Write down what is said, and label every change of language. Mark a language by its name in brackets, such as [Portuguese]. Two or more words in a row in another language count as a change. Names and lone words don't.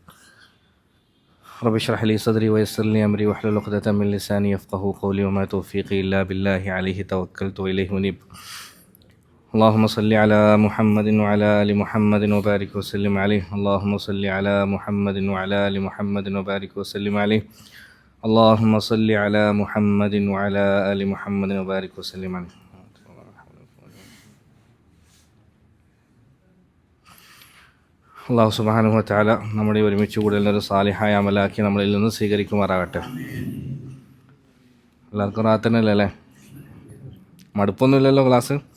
[Arabic] رب اشرح لي صدري ويسر لي أمري واحلل عقدة من لساني يفقهوا قولي وما توفيقي إلا بالله عليه توكلت وإليه أنيب. اللهم صل على محمد وعلى آل محمد وبارك وسلم عليه. اللهم صل على محمد وعلى آل محمد وبارك وسلم عليه. اللهم صل على محمد وعلى آل محمد وبارك وسلم عليه. الله سبحانه وتعالى [Malayalam] നമ്മുടെ ഒരുമിച്ച് കൂടുതലൊരു സാലിഹായ അമലാക്കി നമ്മളിൽ നിന്ന് സ്വീകരിക്കുമാറാകട്ടെ. എല്ലാവർക്കും റാത്തന്നല്ലേ അല്ലേ? മടുപ്പൊന്നുമില്ലല്ലോ ക്ലാസ്?